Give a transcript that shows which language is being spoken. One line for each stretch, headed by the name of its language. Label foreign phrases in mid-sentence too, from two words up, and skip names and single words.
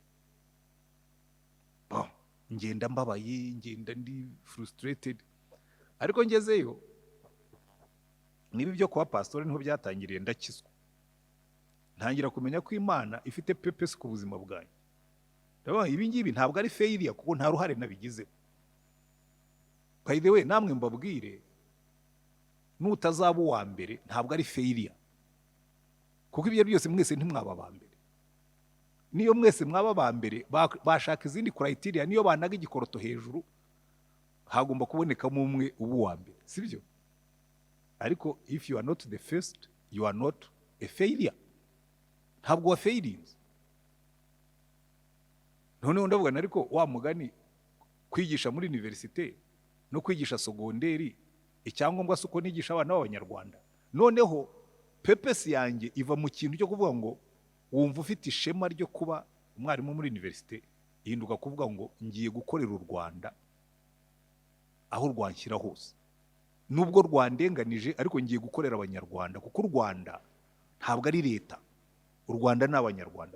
Kinyarwanda: Ngenda mbabaye, ngenda ndi frustrated. Ariko ngezeyo nibi byo kuba pastor niho byatangiriye, ndakizwa. Ntangira kumenya ko Imana ifite purpose ku buzima bwanjye. Ndabona ibi ngibi ntabwo ari failure kuko nta ruhare nabigize.
English: By the way,
Kinyarwanda: namwe mbabwire, nutazaba uwa mbere ntabwo ari failure, kuko ibyo byose mwese ntimwaba ba mbere. Niyo mwese mwaba ba mbere bashaka izindi criteria, niyo banaga igikoroto hejuru hagomba kubonekamo umwe ubu wa mbere, sibyo?
English: Ariko if you are not the first, you are not a failure.
Kinyarwanda: Ntabwo wa failings. Noneho ndavuga ariko wa mugani kwigisha muri university no kwigisha segonderi icyangombwa suko nigisha abana b'Abanyarwanda. Noneho purpose yanjye iva mu kintu cyo kuvuga ngo wumva ufite ishema ryo kuba umwarimu muri university, ihinduka kuvuga ngo ngiye gukorera u Rwanda aho rwanshyira hose, nubwo rwandenganije ariko ngiye gukorera abanyarwanda, kuko u Rwanda ntabwo ari leta, u Rwanda ni abanyarwanda.